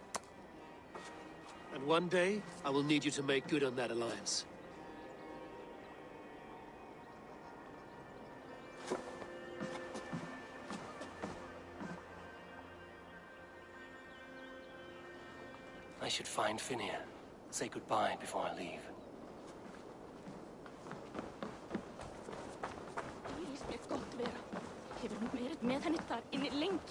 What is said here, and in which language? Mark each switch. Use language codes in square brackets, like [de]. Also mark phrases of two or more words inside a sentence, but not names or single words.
[en] And one day, I will need you to make good on that alliance. I should find Finir. Say goodbye before I leave. [is] Íris lét gott vera. Hefur hún verið með henni þar inni lengi.